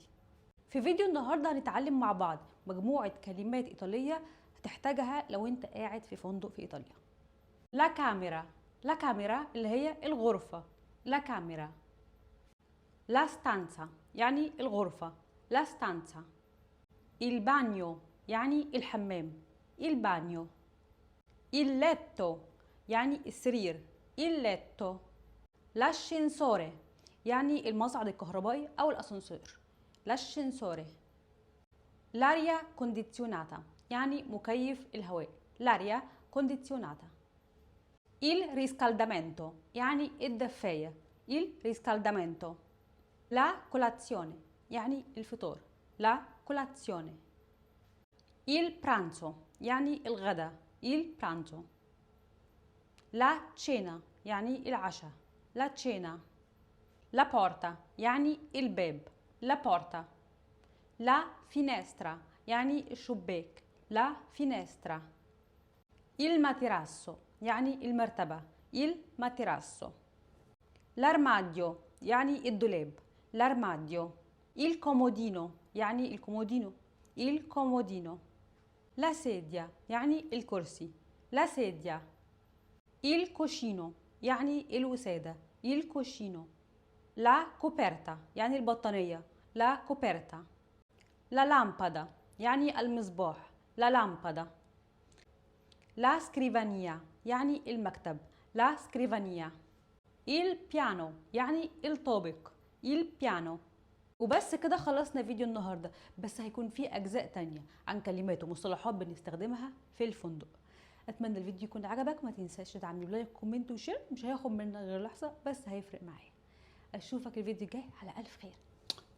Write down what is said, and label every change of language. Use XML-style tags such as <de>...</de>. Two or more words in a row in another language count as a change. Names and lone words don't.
<ar>في فيديو النهارده هنتعلم مع بعض مجموعه كلمات ايطاليه هتحتاجها لو انت قاعد في فندق في ايطاليا.</ar> <it>la camera, la camera</it> <ar>اللي هي الغرفه،</ar> <it>la camera. la stanza</it> <ar>يعني الغرفه،</ar> <it>la stanza. il bagno</it> <ar>يعني الحمام،</ar> <it>il bagno. il letto</it> <ar>يعني السرير،</ar> <it>il letto.</it> <ar>l'ascensore يعني المصعد الكهربائي أو الأسانسير،</ar> <it>l'ascensore. l'aria condizionata</it> <ar>يعني مكيف الهواء،</ar> <it>l'aria condizionata. il riscaldamento</it> <ar>يعني الدفاية،</ar> <it>il riscaldamento. la colazione</it> <ar>يعني الفطور،</ar> <it>la colazione. il pranzo</it> <ar>يعني الغداء،</ar> <it>il pranzo. la cena</it> <ar>يعني العشاء،</ar> <it>la cena. la porta</it> <ar>يعني الباب،</ar> <it>la porta. la finestra</it> <ar>يعني الشباك،</ar> <it>la finestra. il materasso</it> <ar>يعني المرتبة،</ar> <it>il materasso.</it> <ar>l'armadio يعني الدولاب،</ar> <it>l'armadio. il comodino</it> <ar>يعني الكومودينو،</ar> <it>il comodino. la sedia</it> <ar>يعني الكرسي،</ar> <it>la sedia. il cuscino</it> <ar>يعني الوسادة،</ar> <it>il cuscino. la coperta</it> <ar>يعني البطانية،</ar> <it>la coperta. la lampada</it> <ar>يعني المصباح،</ar> <it>la lampada. la scrivania</it> <ar>يعني المكتب،</ar> <it>la scrivania. il piano</it> <ar>يعني الطابق،</ar> <it>il piano.</it> <ar>وبس كده خلصنا فيديو النهارده، بس هيكون فيه اجزاء تانية عن كلمات ومصطلحات بنستخدمها في الفندق. اتمنى الفيديو يكون عجبك، ما تنساش تدعمني</ar> <en>like comment share,</en> <ar>مش هياخد منك غير لحظه بس هيفرق معايا. اشوفك الفيديو الجاي على الف خير.</ar>